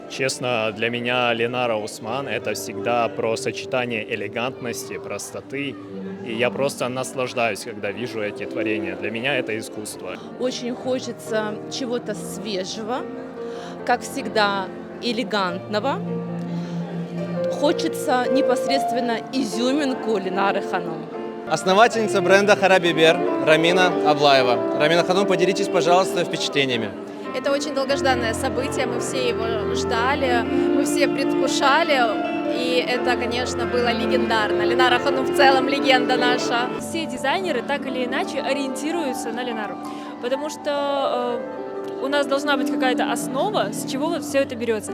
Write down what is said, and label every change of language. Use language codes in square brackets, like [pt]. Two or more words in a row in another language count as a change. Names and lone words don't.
[ru] Честно, для меня Ленара Осман — это всегда про сочетание элегантности, простоты. И я просто наслаждаюсь, когда вижу эти творения. Для меня это искусство. Очень хочется чего-то свежего, как всегда элегантного. Хочется непосредственно изюминку Ленары Ханым. Основательница бренда Харабибер Рамина Аблаева. Рамина Ханум, поделитесь, пожалуйста, впечатлениями. Это очень долгожданное событие, мы все его ждали, мы все предвкушали, и это, конечно, было легендарно. Ленара Ханум в целом легенда наша. Все дизайнеры так или иначе ориентируются на Ленару, потому что у нас должна быть какая-то основа, с чего вот все это берется.